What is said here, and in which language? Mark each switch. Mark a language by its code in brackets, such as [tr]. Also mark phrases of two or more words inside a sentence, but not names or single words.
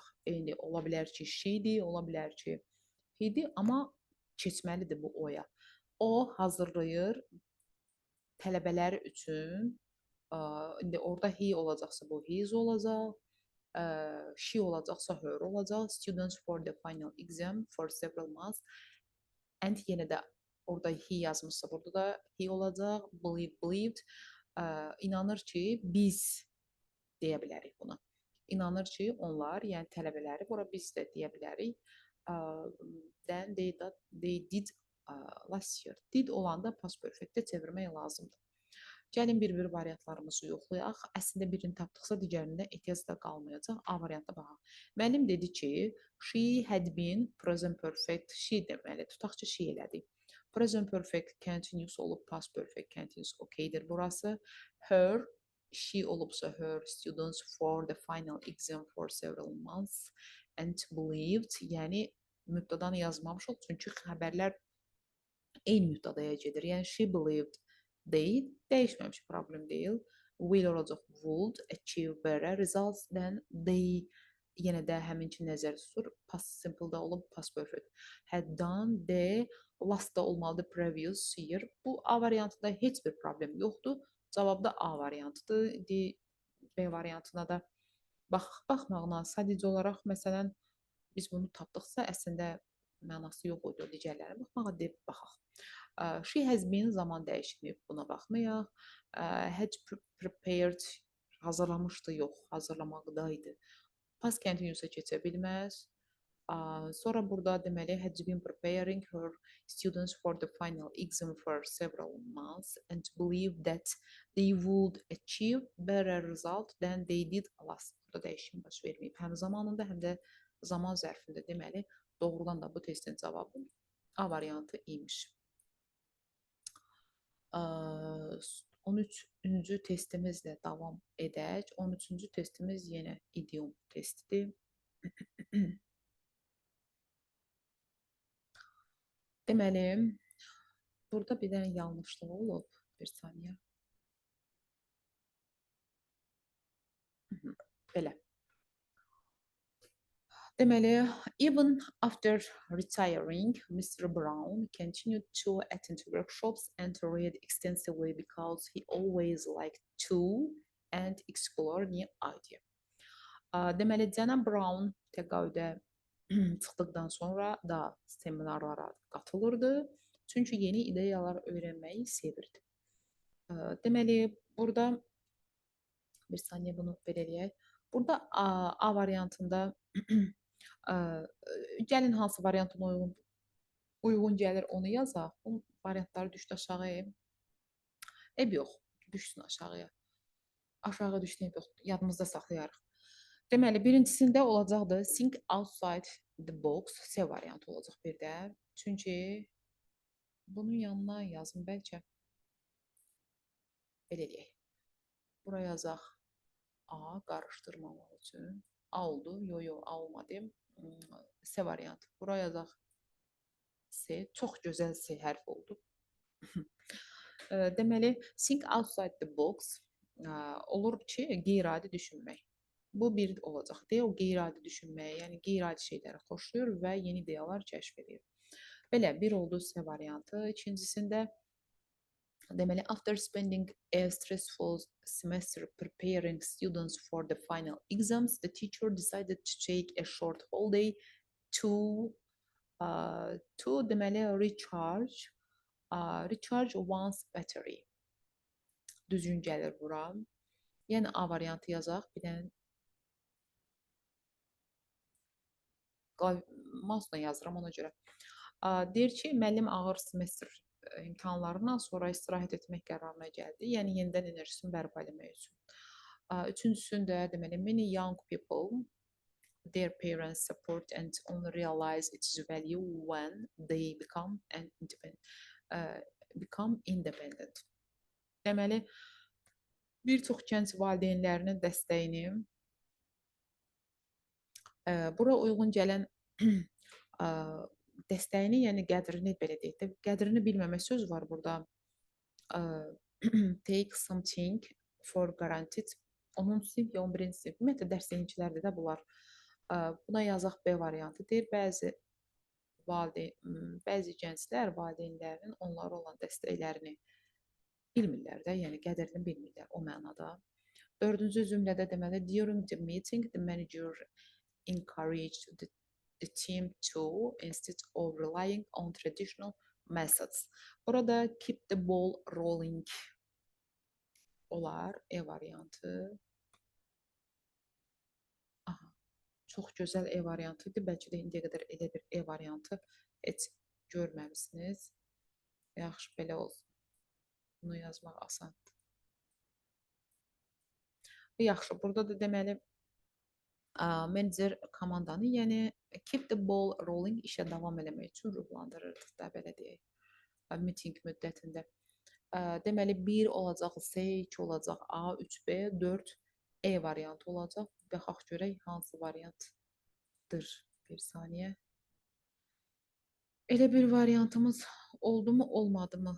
[az] Eyni ola bilər ki, she-dir, ola bilər ki, he-dir, amma keçməlidir bu o-ya. O hazırlayır tələbələri üçün. İndi orada he olacaqsa bu his olacaq. She olacaqsa her olacaq. [en] Students for the final exam for several months. [az] And yenə də orada he yazmışsa burada da he olacaq. [en] Believe, believed. [az] İnanır ki, biz deyə bilərik buna. İnanır ki, onlar, yəni tələbələri, bura biz də deyə bilərik. [en] Then they did last year. [az] Did olanda [en] past perfect- [az] də çevirmək lazımdır. Gəlin bir-bir variantlarımızı yoxlayaq. Əslində birini tapdıqsa digərində ehtiyac da qalmayacaq. A variantına baxaq. Müəllim dedi ki, [en] she had been present perfect. [az] She deməli, tutaq ki, she elədik. [en] Present perfect continuous [az] olub, [en] past perfect continuous [az] okeydir burası. [en] Her, she olubsa her students for the final exam for several months and believed, [az] yəni mübtədanı yazmamışıq, çünki xəbərlər eyni mübtədaya gedir. Yəni [en] she believed [az] deyil, dəyişməmiş, problem deyil. [en] Will olacaq would achieve better results than they, [az] yenə də həminki nəzərdə tutur. [en] Past simple- [az] da olub, [en] past perfect. Had done the, last [az] da olmalıdır [en] previous year. [az] Bu A variantında heç bir problem yoxdur. Cavab da A variantıdır. B variantına da baxmaqla sadəcə olaraq, məsələn, biz bunu tapdıqsa, əslində mənası yox idi o digərlərinə baxmağa, deyib baxaq. [en] She has been [az] zaman dəyişməyib, buna baxmayaq. [en] Had prepared, [az] hazırlamışdı, yox, hazırlamaqdaydı. [en] Past continuous- [az] a keçə bilməz. Sonra burada deməli [en] had been preparing her students for the final exam for several months and believe that they would achieve better result than they did last. [az] Burada dəyişim baş verməyib. Həm zamanında, həm də zaman zərfində. Deməli, doğrudan da bu testin cavabı A variantı imiş. 13-cü testimizlə davam edək. 13-cü testimiz yenə idiom testidir. Deməli, burada bir dənə yanlışlıq olub. Bir saniyə. Belə. Deməli, [en] even after retiring, Mr. Brown continued to attend workshops and read extensively because he always liked to and explore new ideas. [az] Deməli, cənab Brown təqaüdə çıxdıqdan sonra da seminarlara qatılırdı. Çünki yeni ideyalar öyrənməyi sevirdi. Deməli, burada bir saniyə bunu belə eləyək. Burada A variantında gəlin hansı variantına uyğun gəlir onu yazaq. Bu variantları düşdü aşağıya. Yox, düşsün aşağıya. Aşağı düşdü, yox, yadımızda saxlayarıq. Deməli, birincisində olacaqdır [en] think outside the box, [az] C variantı olacaq bir də. Çünki bunun yanına yazın bəlkə. Belə eləyək. Bura yazaq A, qarışdırmamaq üçün. A oldu, yo, A olmadı. C variantı. Bura yazaq C, çox gözəl C hərf oldu. Deməli, [en] think outside the box [az] olur ki, qeyri-adi düşünmək. Bu bir olacaq deyə o qeyri-adi düşünməyə, yəni qeyri-adi şeyləri xoşlayır və yeni ideyalar kəşf edir. Belə, bir oldu C variantı. İkincisində, deməli, [en] after spending a stressful semester preparing students for the final exams, the teacher decided to take a short holiday to deməli, recharge one's battery. [az] Düzgün gəlir bura. Yəni A variantı yazaq. Bir dənə mouse-la yazıram ona görə. Deyir ki, müəllim ağır semestr imtahanlarından sonra istirahət etmək qərarına gəldi. Yəni yenidən enerjisini bərpa etmək üçün. Üçüncüsündə deməli [en] many young people their parents support and only realize its value when they become independent. [az] Deməli bir çox gənc valideynlərinin dəstəyini bura uyğun gələn dəstəyini, yəni qədrini belə deyək də, qədrini bilməmə söz var burada. [en] Take something for granted. [az] 10-cu sinif ya 11-ci sinif. Ümumiyyətlə dərslikçilərdə də bunlar. Buna yazaq B variantı deyir. Bəzi gənclər valideynlərinin onlara olan dəstəklərini bilmirlər də, yəni qədrini bilmirlər o mənada. Dördüncü cümlədə deməli [en] during the meeting the manager encouraged the team to instead of relying on traditional methods. [az] Burada [en] keep the ball rolling [az] olar E variantı. Aha, çox gözəl E variantıdır. Bəlkə də indiyə qədər elə bir E variantı heç görməmisiniz. Yaxşı, belə olsun. Bunu yazmaq asandır. Yaxşı, burada da deməli menecer komandanı, yəni [en] keep the ball rolling [az] işə davam eləmək üçün ruhlandırırdıq da, belə deyək. Meeting müddətində. Deməli 1 olacaq, C, 2 olacaq, A, 3B, 4 E variantı olacaq. Baxaq görək hansı variantdır. Bir saniyə. Elə bir variantımız oldu mu, olmadı mı?